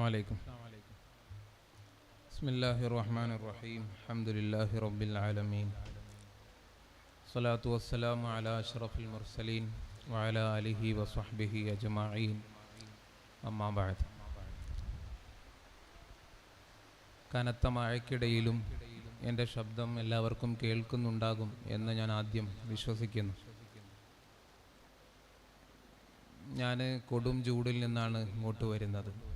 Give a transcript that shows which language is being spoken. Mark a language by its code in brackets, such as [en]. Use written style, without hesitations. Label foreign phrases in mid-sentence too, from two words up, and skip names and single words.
[ar] عليكم. بسم الله الرحمن الرحيم. الحمد لله رب العالمين. الصلاة والسلام على أشرف المرسلين وعلى آله وصحبه أجمعين. أما بعد. [ml] കനത്ത മഴയ്ക്കിടയിലും എൻ്റെ ശബ്ദം എല്ലാവർക്കും കേൾക്കുന്നുണ്ടാകും എന്ന് ഞാൻ ആദ്യം വിശ്വസിക്കുന്നു. ഞാൻ കൊടും ചൂടിൽ നിന്നാണ് ഇങ്ങോട്ട് വരുന്നത്.